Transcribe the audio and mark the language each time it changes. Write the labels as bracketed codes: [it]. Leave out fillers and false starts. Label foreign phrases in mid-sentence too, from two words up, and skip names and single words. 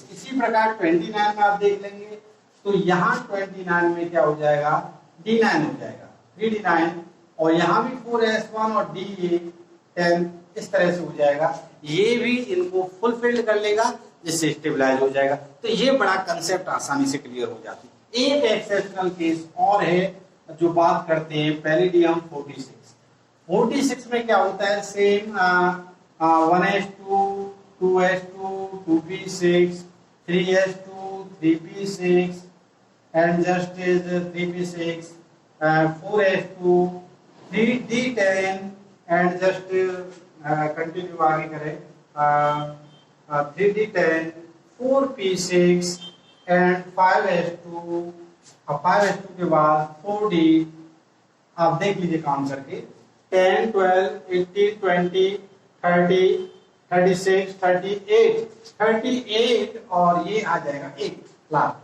[hi] इसी प्रकार 29 में आप देख लेंगे तो यहाँ 29 में क्या हो जाएगा, D9 हो जाएगा, 3D9, और यहाँ भी 4s1 और D10 इस तरह से हो जाएगा, ये भी इनको फुलफिल्ड कर लेगा जिससे स्टेबलाइज हो जाएगा। तो ये बड़ा कंसेप्ट आसानी से क्लियर हो जाती है। एक एक्सेप्शनल केस और है जो बात करते हैं, पैलिडियम 46 में क्या होता है, सेम 1s2 2s2 2p6 3s2 3p6 [en] and just is [hi] 3p6 4s2 3d10 [en] and just [hi] कंटिन्यू आगे करें 3d10 4p6 and 5s2 के बाद 4d। आप देख लीजिए काम करके, 10 12 18 20 30 36 38 और ये आ जाएगा 1 लाख।